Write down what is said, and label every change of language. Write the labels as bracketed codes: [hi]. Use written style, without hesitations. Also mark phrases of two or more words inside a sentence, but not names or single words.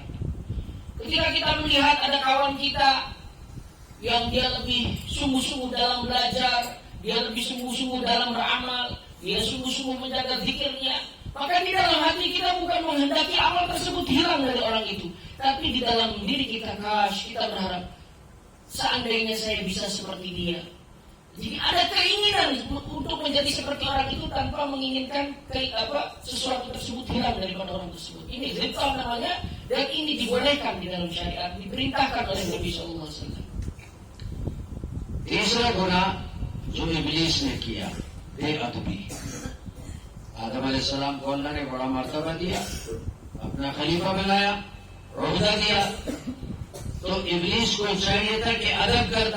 [id] Ketika kita melihat ada kawan kita yang dia lebih sungguh-sungguh dalam belajar, dia lebih sungguh-sungguh dalam beramal, dia sungguh-sungguh menjaga zikirnya, maka di dalam hati kita bukan menghendaki amal tersebut hilang dari orang itu, tapi di dalam diri kita kita berharap seandainya saya bisa seperti dia. Jadi ada keinginan untuk menjadi seperti orang itu tanpa menginginkan sesuatu tersebut hilang daripada orang tersebut. Ini ghibtah namanya, dan ini dibolehkan di dalam syariat, diperintahkan oleh Nabi SAW. [ur] تیسرا گناہ جو ابلیس نے کیا, بے ادبی. آدم علیہ السلام کو اللہ نے بڑا مرتبہ دیا, اپنا خلیفہ بنایا, عہدہ دیا, تو ابلیس کو چاہیے تھا کہ ادب کرتا.